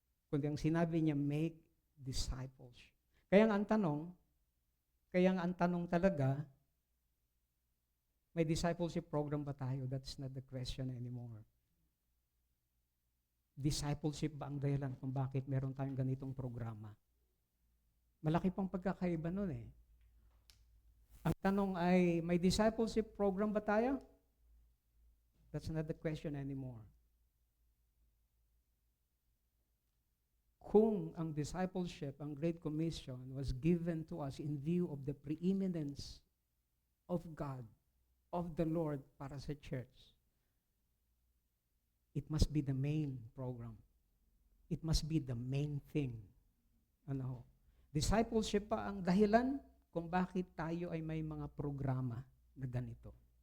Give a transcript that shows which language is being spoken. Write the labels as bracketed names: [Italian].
[Filipino] Kundi ang sinabi niya, [English] make disciples. [Filipino] Kaya nga ang tanong talaga, may discipleship program ba tayo? [English] That's not the question anymore. [Filipino] Discipleship ba ang dahilan kung bakit meron tayong ganitong programa? Malaki pang pagkakaiba nun eh. Ang tanong ay, may discipleship program ba tayo? [English] That's not the question anymore. Kung ang discipleship, ang Great Commission, was given to us in view of the preeminence of God, of the Lord [Filipino] para sa [English] church, it must be the main program. It must be the main thing. [Filipino] Ano? Discipleship pa ang dahilan kung bakit tayo ay may mga programa na ganito.